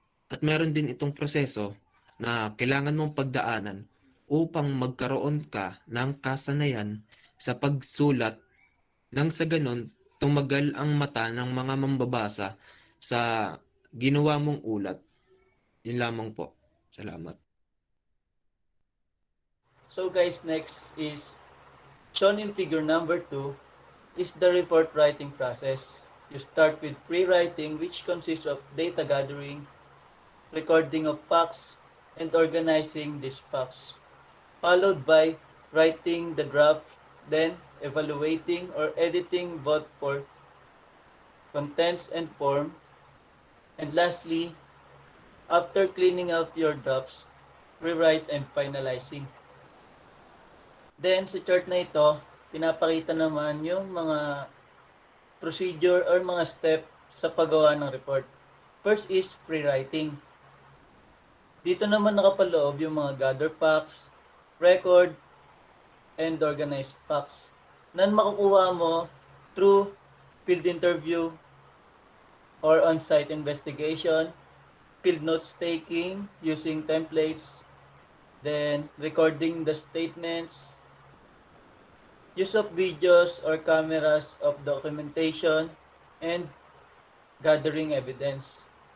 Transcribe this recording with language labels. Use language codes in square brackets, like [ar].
[tl] At meron din itong proseso na kailangan mong pagdaanan upang magkaroon ka ng kasanayan sa pagsulat nang sa ganon tumagal ang mata ng mga mambabasa sa ginawa mong ulat. Yun lamang po. Salamat. [en] So guys, next is shown in figure number 2 is the report writing process. You start with pre-writing, which consists of data gathering, recording of facts, and organizing these facts, followed by writing the draft, then evaluating or editing both for contents and form, and lastly, after cleaning up your drafts, rewrite and finalizing. [tl] Then, sa chart na ito, pinapakita naman yung mga procedure or mga step sa paggawa ng report. [en] First is pre-writing. [tl] Dito naman nakapaloob yung mga [en] gather facts, record, and organize facts [tl] na makukuha mo [en] through field interview or on-site investigation, field notes taking using templates, then recording the statements, use of videos or cameras of documentation, and gathering evidence.